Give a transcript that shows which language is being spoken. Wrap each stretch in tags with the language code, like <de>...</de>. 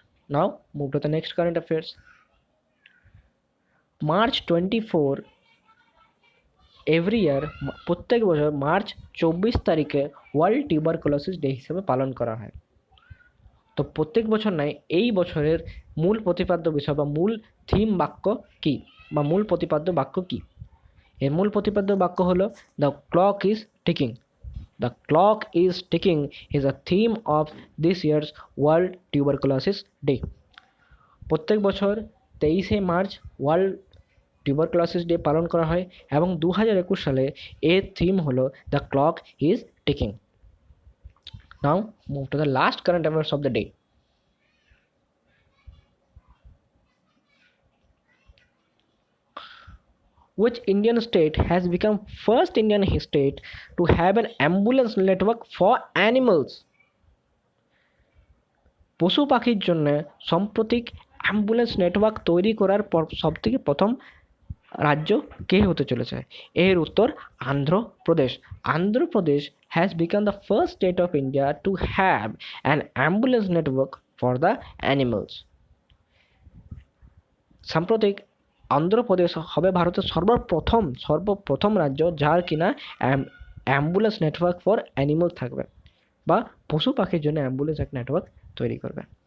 <en>Now move to the next current affairs. March 24 every year</en> <bn>প্রত্যেক বছর March 24 তারিখে world tuberculosis day হিসেবে পালন করা হয়। তো প্রত্যেক বছর নয়, এই বছরের মূল প্রতিপাদ্য বিষয় বা মূল থিম বাক্য কি বা মূল প্রতিপাদ্য বাক্য কি? এর মূল প্রতিপাদ্য বাক্য হলো</bn> <en>The clock is ticking. The clock is ticking is a theme of this year's World Tuberculosis Day.</en> <bn>প্রত্যেক বছর 23শে মার্চ ওয়ার্ল্ড টিউবারকুলোসিস ডে পালন করা হয় এবং 2021 সালে এর থিম হলো</bn> <en>The clock is ticking. Now move to the last current affairs of the day. Which Indian state has become first Indian state to have an ambulance network for animals?</en> <bn>পশু পাখির জন্য সাম্প্রতিক অ্যাম্বুলেন্স নেটওয়ার্ক তৈরি করার সবথেকে প্রথম রাজ্য কে হতে চলেছে? এর উত্তর Andhra Pradesh.</bn> <en>Andhra Pradesh has become the first state of India to have an ambulance network for the animals.</en> <bn>সাম্প্রতিক অন্ধ্রপ্রদেশ হবে ভারতের সর্বপ্রথম রাজ্য যার কিনা</bn> <en>ambulance network for animal</en> <bn>থাকবে বা পশু পাখির জন্য অ্যাম্বুলেন্স এক নেটওয়ার্ক তৈরি করবে।</bn>